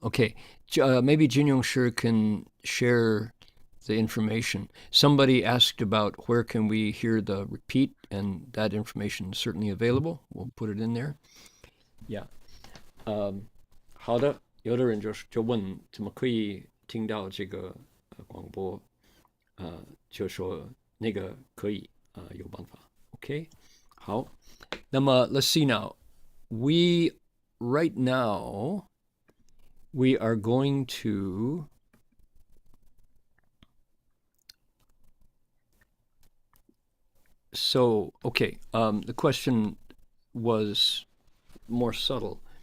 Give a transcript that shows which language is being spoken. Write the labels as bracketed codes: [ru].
[en] Okay, maybe Jin Yong Shi can share the information. Somebody asked about where can we hear the repeat, and that information is certainly available. We'll put it in there. Yeah. [zh] 好的，有的人就问怎么可以听到这个广播，就说那个可以有办法。 [en] OK， [zh] 好，那么 [en] let's see now. Right now we are going to okay, the question was more subtle.